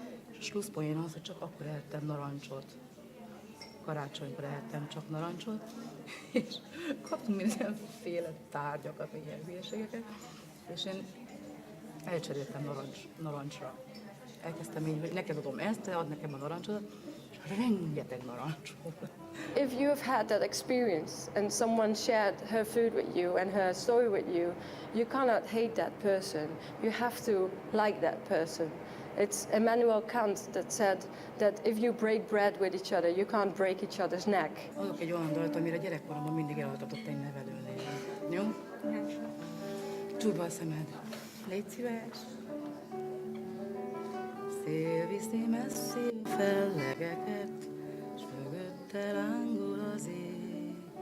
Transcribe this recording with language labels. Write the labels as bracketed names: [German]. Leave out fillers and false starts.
[Hungarian] És a slusszpoén az, hogy csak akkor ehettem narancsot. Karácsonykor ehettem csak narancsot, és kaptunk mindenféle tárgyakat, ilyen hülyeségeket, és én elcseréltem narancsra. Elkezdtem így, hogy neked adom ezt, te add nekem a narancsot, és rengeteg narancs volt. [English] If you have had that experience and someone shared her food with you and her story with you, you cannot hate that person. You have to like that person. It's Immanuel Kant that said that if you break bread with each other, you can't break each other's neck. [Hungarian] Adok egy olyan dalt, amire gyerekkoromban mindig elhallgatott egy nevelőnél. Jó? Csukd be a szemed. Légy szíves. Szél viszi messzi fellegeket, s mögötte lángol az ég.